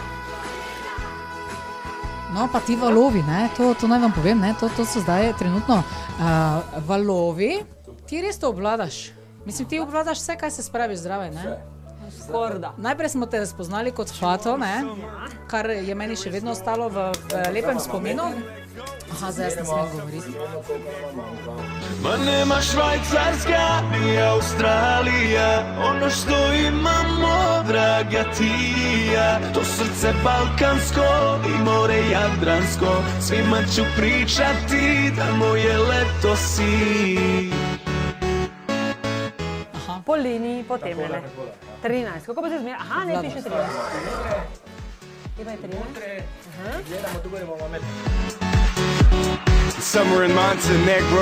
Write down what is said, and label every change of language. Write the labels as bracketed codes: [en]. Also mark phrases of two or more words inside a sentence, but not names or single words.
[sl] No, pa ti valovi, ne, to naj vam povem, ne, to so zdaj trenutno valovi. Ti res to obvladaš. Mislim, ti obvladaš vse, kaj se spraviš zdrave, ne? Skorda. Najprej smo te spoznali kot Fato, ne, kar je meni še vedno ostalo v lepem spominu. Aha, zdaj jaz ne smem govoriti. [sr] Ma nema Švajcarska ni Australija, ono što imamo, draga tija. To srce balkansko i more jadransko, svima ću pričati da moje leto si. [sl] Po liniji, potem ne. 13. Kako pa se zmer? Aha, ne piše 13. Kje pa je 13? Gledamo tukaj, bomo imeli. [en] Summer in Montenegro.